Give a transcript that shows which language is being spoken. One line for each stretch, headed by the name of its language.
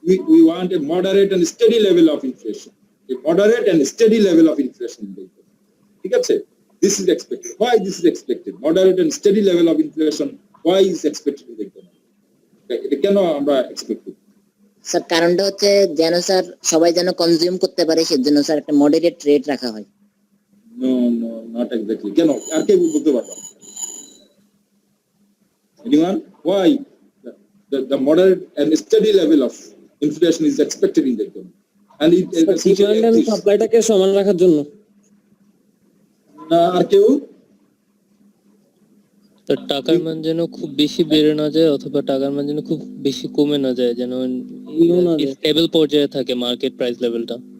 English: We want a moderate and steady level of inflation. A moderate and steady level of inflation in the economy.
Bangla: ঠিক আছে?
English: This is expected. Why this is expected? Moderate and steady level of inflation. Why is expected in the economy?
Bangla: এটা কেন আমরা expect করি? Sir কারণটা হচ্ছে যেন sir সবাই যেন কনজিউম করতে পারে, সেজন্য স্যার একটা মডারেট রেট রাখা হয়।
English: No, not exactly.
Bangla: কেন? আর কে বলতে পারবে?
English: Anyone? Why the moderate and steady level of inflation is expected in the economy? And it
Bangla: demand and সাপ্লাইটাকে সমান রাখার জন্য। না আর কেউ? তো টাকার মান যেন খুব বেশি বেড়ে না যায় অথবা টাকার মান যেন খুব বেশি কমে না যায়, যেন স্টেবল পর্যায়ে থাকে মার্কেট প্রাইস লেভেলটা।